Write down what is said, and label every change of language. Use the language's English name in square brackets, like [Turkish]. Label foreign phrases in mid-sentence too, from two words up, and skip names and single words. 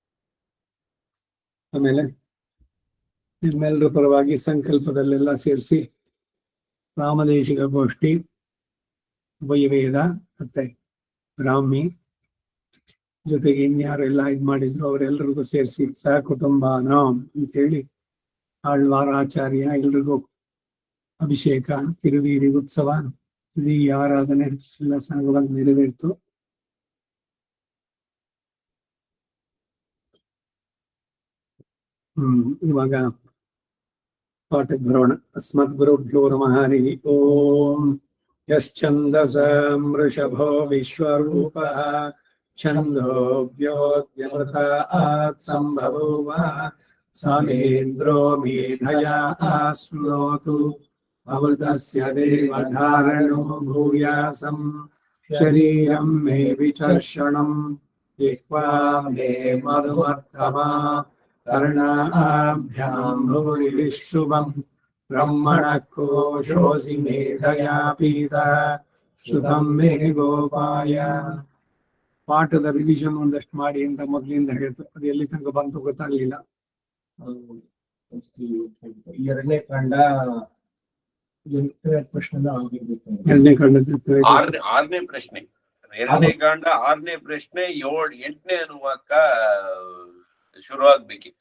[Kannada] ಆಮೇಲೆ ನಿಮ್ಮೆಲ್ಲರ ಪರವಾಗಿ ಸಂಕಲ್ಪದಲ್ಲೆಲ್ಲ ಸೇರಿಸಿ ರಾಮದೇಶಿಕ ಗೋಷ್ಠಿ, ವೈವೇದ ಮತ್ತೆ ಬ್ರಾಹ್ಮಿ ಜೊತೆಗೆ ಇನ್ಯಾರೆಲ್ಲ ಇದ್ ಮಾಡಿದ್ರು ಅವರೆಲ್ಲರಿಗೂ ಸೇರಿಸಿ ಸಹ ಕುಟುಂಬ ನಾಮ್ ಅಂತ ಹೇಳಿ ಆಳ್ವಾರಾಚಾರ್ಯ ಎಲ್ರಿಗೂ ಅಭಿಷೇಕ, ತಿರುವೀರಿ ಉತ್ಸವ, ಈ ಆರಾಧನೆ ಎಲ್ಲ ಸಾಗುವಾಗ ನೆರವೇರಿತು. ಇವಾಗ ಪಾಠಕ್ಕೆ ಬರೋಣ. [Sanskrit] ಅಸ್ಮದ್ ಗುರುಭ್ಯೋ ನಮಃ. ಹರಿ ಓಂ. ಯಶ್ಚಂದಸಂ ವೃಷಭೋ ವಿಶ್ವರೂಪಃ ಛಂದೋಭ್ಯೋದ್ಯಮೃತಾತ್ ಸಂಭವೂವ ಸಮೇಂದ್ರೋ ಮೇಧಯಾ ಸ್ಮೃಣೋತು ಅಮೃತಸ್ಯ ದೇವಧಾರಣೋ ಭೂಯಾಸಂ ಶರೀರಂ ಮೇ ವಿಚರ್ಷಣಂ ಜಿಹ್ವಾ ಮೇ ಮಧುಮರ್ಥಮಾ ಕರ್ಣಾಭ್ಯಾಂ ಭೂರಿ ವಿಶ್ರುವಂ ಬ್ರಹ್ಮಣಃ ಕೋಶೋऽಸಿ ಮೇಧಯಾ ಪೀತಃ ಶ್ರುತಂ ಮೇ ಗೋಪಾಯ. [Kannada] ಪಾಠದ ರಿವಿಷನ್ ಒಂದಷ್ಟು ಮಾಡಿ ಅಂತ ಮೊದಲಿಂದ ಹೇಳ್ತು. ಅದು ಎಲ್ಲಿ ತನಕ ಬಂತು ಗೊತ್ತಾಗ್ಲಿಲ್ಲ. ಎರಡನೇ ಕಾಂಡ 8ನೇ ಪ್ರಶ್ನೆ ಎರಡನೇ ಕಾಂಡದ 6ನೇ ಪ್ರಶ್ನೆ, 2ನೇ ಕಾಂಡ 6ನೇ ಪ್ರಶ್ನೆ 8ನೇ ಅನುವಾಕ ಶುರು ಆಗ್ಬೇಕಿತ್ತು.